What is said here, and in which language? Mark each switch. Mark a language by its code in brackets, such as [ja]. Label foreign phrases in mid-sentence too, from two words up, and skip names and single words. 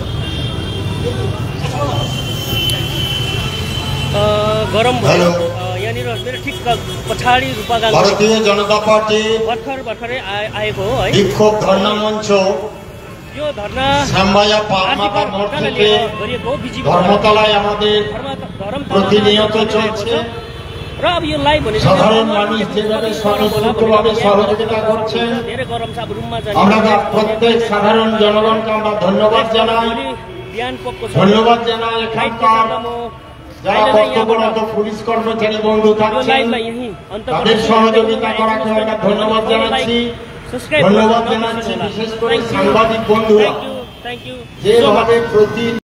[ne] गरम भयो यहाँनिर मेरो ठिक पछाडि रूपा भारतीय जनता पार्टी भर्खरै आएको हो है। विक्षोभ धरना मंच यो धरना [bn] শ্যামবাজার পাকমাথা মোড় থেকে ধর্মতলায় আমাদের প্রতিনিয়ত চলছে। [ne] र अब यो लाइभ भने [bn] সাধারণ মানুষ যেভাবে স্বতঃস্ফূর্তভাবে সহযোগিতা করছেন, [ne] धेरै गरम छ, अब रुममा [bn] আমরা প্রত্যেক সাধারণ জনগণকে আমরা ধন্যবাদ জানাই। [ne] बिहान पक्को छ। [bn] ধন্যবাদ জানাই এখানকার যারা কর্তব্যরত পুলিশ কর্মচারী বন্ধু থাকছেন, তাদের সহযোগিতা করাকে আমরা ধন্যবাদ জানাচ্ছি। ধন্যবাদ জানাচ্ছি বিশেষ করে সাংবাদিক বন্ধুরা [en] thank you [bn] যেভাবে প্রতি